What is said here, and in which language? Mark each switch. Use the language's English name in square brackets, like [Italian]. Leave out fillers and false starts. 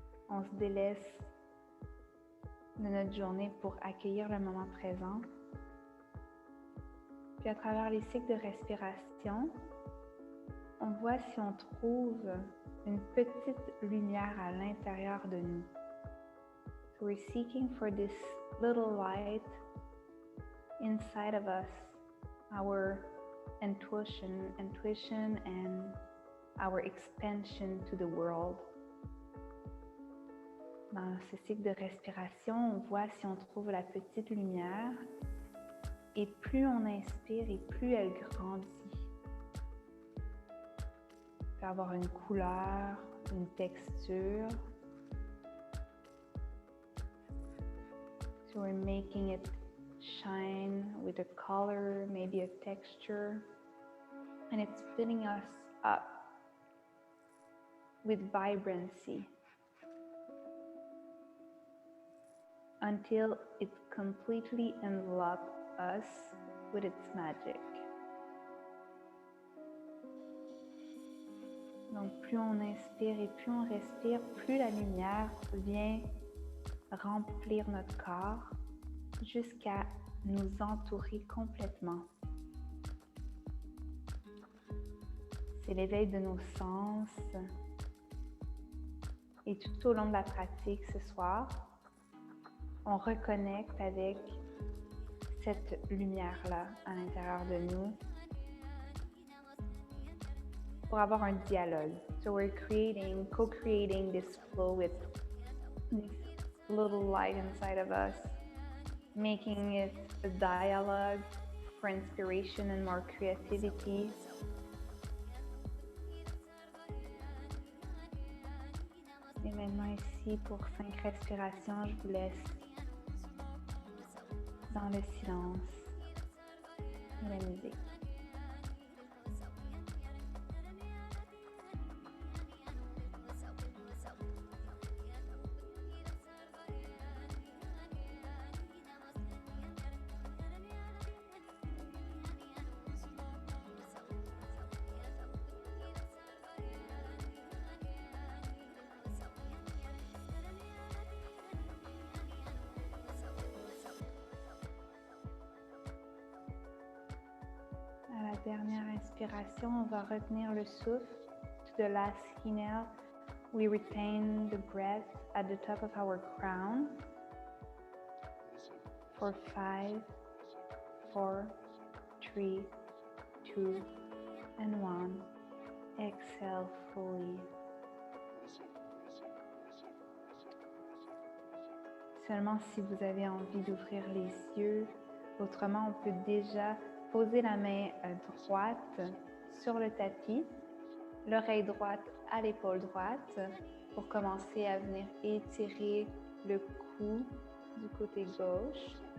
[French] On se délaisse de notre journée pour accueillir le moment présent. Puis à travers les cycles de respiration, on voit si on trouve une petite lumière à l'intérieur de nous. [English] So we're seeking for this little light inside of us, our intuition and our expansion to the world. [French] Dans ce cycle de respiration, on voit si on trouve la petite lumière et plus on inspire et plus elle grandit. Elle peut avoir une couleur, une texture. [English] So we're making it shine with a color, maybe a texture, and it's filling us up with vibrancy until it completely envelops us with its magic. [French] Donc plus on inspire et plus on respire, plus la lumière vient remplir notre corps jusqu'à nous entourer complètement. C'est l'éveil de nos sens. Et tout au long de la pratique ce soir, on reconnecte avec cette lumière-là à l'intérieur de nous pour avoir un dialogue. [English] So we're co-creating this flow with this little light inside of us, making it a dialogue for inspiration and more creativity. [French] Et maintenant ici, pour 5 respirations, je vous laisse dans le silence et la musique. À la dernière inspiration, on va retenir le souffle. [English] To the last inhale, we retain the breath at the top of our crown for 5, 4, 3, 2, and 1. Exhale fully. [French] Seulement si vous avez envie d'ouvrir les yeux. Autrement, on peut déjà poser la main droite sur le tapis, l'oreille droite à l'épaule droite pour commencer à venir étirer le cou du côté gauche.